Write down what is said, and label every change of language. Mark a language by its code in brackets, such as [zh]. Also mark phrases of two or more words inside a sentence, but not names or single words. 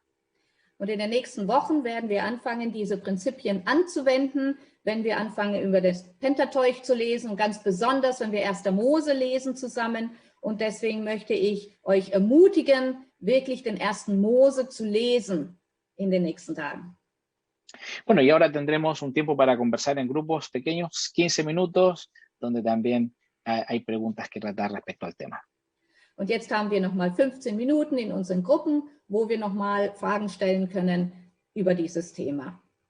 [de] Und in den nächsten Wochen werden wir anfangen, diese Prinzipien anzuwenden, wenn wir anfangen, über das Pentateuch zu lesen und ganz besonders, wenn wir 1. Mose lesen zusammen. Und deswegen möchte ich euch ermutigen, wirklich den 1. Mose zu lesen in den nächsten Tagen. [es] Bueno, y ahora tendremos un tiempo para conversar en grupos pequeños, 15 minutos, donde también hay preguntas que tratar respecto al tema. [de] Und jetzt haben wir nochmal 15 Minuten in unseren Gruppen, wo wir nochmal Fragen stellen können über dieses Thema.